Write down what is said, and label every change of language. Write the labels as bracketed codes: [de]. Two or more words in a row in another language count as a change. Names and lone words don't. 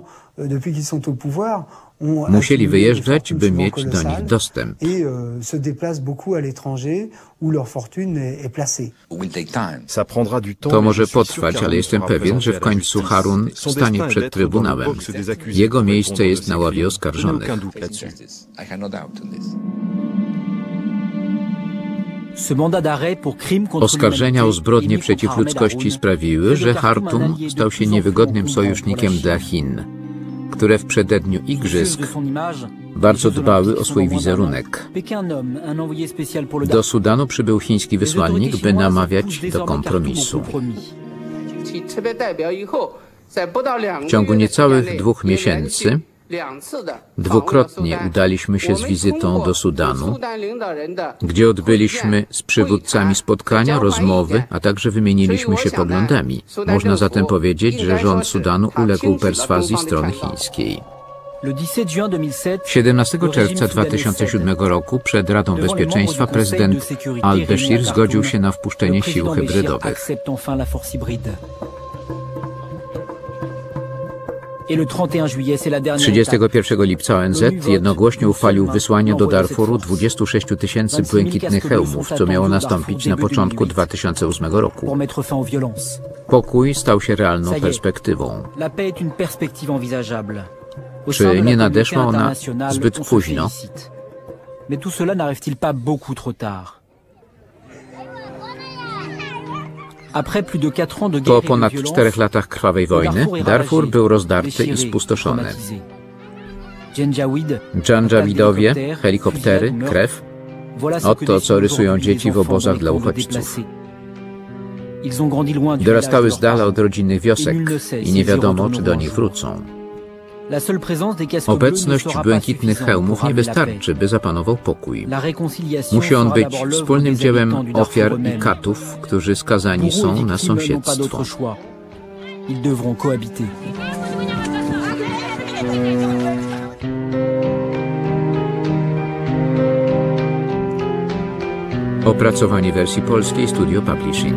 [pl] Musieli wyjeżdżać, by mieć do nich dostęp. To może potrwać, ale jestem pewien, że w końcu Harun stanie przed Trybunałem. Jego miejsce jest na ławie oskarżonych. [fr] Ce mandat d'arrêt pour crime contre [pl] Oskarżenia o [fr] l'humanité [pl] zbrodnie [fr] émis [pl] przeciw [fr] contre Ahmed [pl] ludzkości [fr] Haroun [pl] sprawiły, że [fr] fait de Khartoum un [pl] Hartum [fr] allié [pl] stał [fr] de [pl] się [fr] plus en [pl] niewygodnym [fr] plus [pl] sojusznikiem [fr] pour la [pl] dla Chin, które w przededniu igrzysk [fr] de son image, [pl] bardzo [fr] les Jeux [pl] dbały [fr] Olympiques [pl] o [fr] sont [pl] swój [fr] dans moins d'un an. [pl] wizerunek. [fr] Pékin nomme un envoyé spécial pour le [pl] Do Sudanu przybył chiński [fr] Les autorités [pl] wysłannik, by [fr] chinoises [pl] namawiać [fr] poussent [pl] do [fr] désormais Khartoum au [pl] kompromisu. [fr] compromis. [pl] W ciągu niecałych 2 miesięcy dwukrotnie udaliśmy się z wizytą do Sudanu, gdzie odbyliśmy z przywódcami spotkania, rozmowy, a także wymieniliśmy się poglądami. Można zatem powiedzieć, że rząd Sudanu uległ perswazji strony chińskiej. [fr] Le 17 juin 2007, [pl] 17 czerwca 2007 roku przed Radą Bezpieczeństwa prezydent al-Bashir zgodził się na wpuszczenie sił hybrydowych. [fr] accepte enfin la force hybride. Et le 31 juillet, c'est la dernière étape. [pl] 31 lipca ONZ jednogłośnie uchwalił wysłanie do Darfuru 26 000 błękitnych hełmów, co miało nastąpić na początku 2008 roku. [fr] Pour mettre fin aux violences. [pl] Pokój stał się realną perspektywą. [fr] La paix est une perspective envisageable. Au [pl] Czy [fr] sein de la [pl] nie [fr] communauté [pl] nadeszła ona [fr] internationale, [pl] zbyt [fr] on se [pl] późno? [fr] félicite. Mais tout cela n'arrive-t-il pas beaucoup trop tard? Après plus de 4 ans de [pl] Po [fr] guerre et de [pl] ponad [fr] violence, [pl] 4 latach krwawej wojny Darfur był rozdarty i [fr] déchiré, [pl] spustoszony. [fr] traumatisé. Janjaweed, [pl] Dżandżawidowie, [fr] attaques [pl] helikoptery, [fr] d'hélicoptères, [pl] krew. [fr] voilà ce que [pl] Oto, co [fr] décident [pl] rysują [fr] aujourd'hui [pl] dzieci [fr] les [pl] w [fr] enfants [pl] obozach [fr] dans [pl] dla [fr] les camps de [pl] uchodźców. [fr] déplacés. Ils ont grandi loin du [pl] Dorastały [fr] village [pl] z [fr] de leurs [pl] dala od [fr] parents. [pl] rodzinnych wiosek i nie wiadomo, czy do nich wrócą. [fr] La seule présence des casques bleus ne [pl] Obecność [fr] sera pas [pl] błękitnych [fr] suffisante [pl] hełmów [fr] pour [pl] nie [fr] ramener la paix. [pl] wystarczy, by zapanował pokój. [fr] La réconciliation [pl] Musi on [fr] sera [pl] być [fr] d'abord l'œuvre [pl] wspólnym [fr] des [pl] dziełem [fr] habitants du Darfour [pl] ofiar i [fr] eux-mêmes. [pl] katów, którzy skazani [fr] Pour eux, [pl] są [fr] les [pl] na [fr] victimes n'ont pas [pl] sąsiedztwo. [fr] d'autre choix. Ils devront cohabiter. [pl] Opracowanie wersji polskiej Studio Publishing.